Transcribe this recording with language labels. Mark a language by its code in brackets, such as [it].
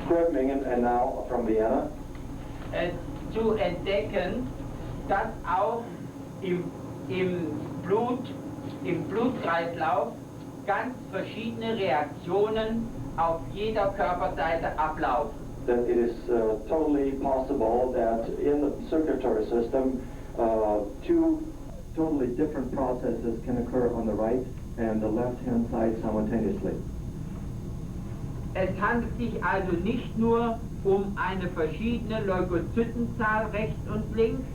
[en] Gröbmingen, and now from Vienna, [de] Zu entdecken, dass auch im Blut im Blutkreislauf ganz verschiedene Reaktionen auf jeder Körperseite ablaufen. [en] That it is totally possible that in the circulatory system, two totally different processes can occur on the right and the left-hand side simultaneously. [de] Es handelt sich also nicht nur um eine verschiedene Leukozytenzahl rechts und links,